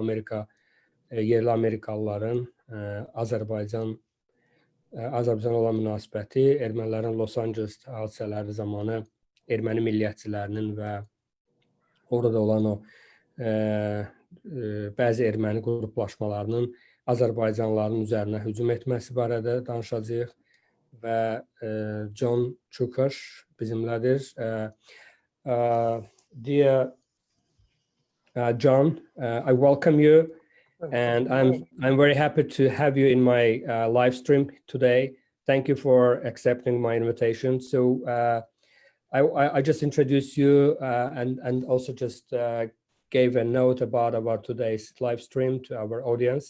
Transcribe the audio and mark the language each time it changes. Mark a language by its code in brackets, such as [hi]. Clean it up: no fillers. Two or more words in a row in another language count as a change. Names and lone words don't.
[az] Yerli Amerikalıların Azərbaycan olan münasibəti, ermənilərin Los Angeles hadisələri zamanı erməni milliyyətçilərinin və orada olan o bəzi erməni qruplaşmalarının Azərbaycanlıların üzərinə hücum etməsi barədə danışacağıq və Csukás bizimlədir. [en] Dear John, I welcome you. And I'm very happy to have you in my live stream today. Thank you for accepting my invitation. So I just introduced you and also just gave a note about today's live stream to our audience.